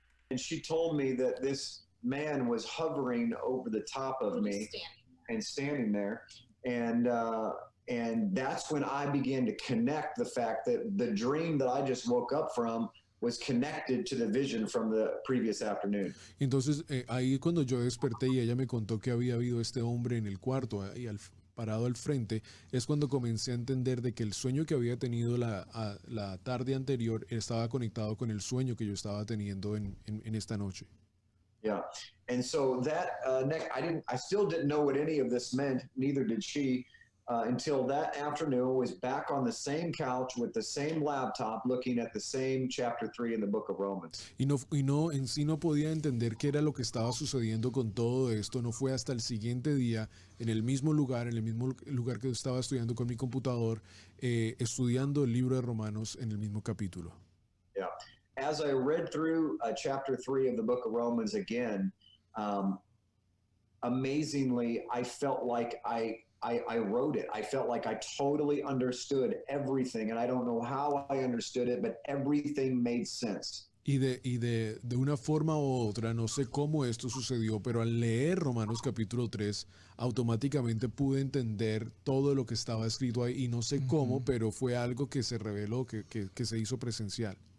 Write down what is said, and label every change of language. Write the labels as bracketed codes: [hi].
[en] And she told me that this man was hovering over the top of me and standing there. And that's when I began to connect the fact that the dream that I just woke up from was connected to the vision from the previous afternoon. [es] Entonces ahí cuando yo desperté y ella me contó que había habido este hombre en el cuarto parado al frente, es cuando comencé a entender de que el sueño que había tenido la tarde anterior estaba conectado con el sueño que yo estaba teniendo en esta noche. [en] Yeah. And so that I still didn't know what any of this meant, neither did she, until that afternoon was back on the same couch with the same laptop looking at the same chapter 3 in the book of Romans. [es] En sí no podía entender qué era lo que estaba sucediendo con todo esto. No fue hasta el siguiente día, en el mismo lugar que estaba estudiando con mi computador, estudiando el libro de Romanos en el mismo capítulo. [en] Yeah. As I read through chapter 3 of the book of Romans again, amazingly, I felt like I wrote it. I felt like I totally understood everything. And I don't know how I understood it, but everything made sense. [es] Y de una forma u otra, no sé cómo esto sucedió, pero al leer Romanos capítulo 3, automáticamente pude entender todo lo que estaba escrito ahí y no sé cómo, pero fue algo que se reveló, que se hizo presencial.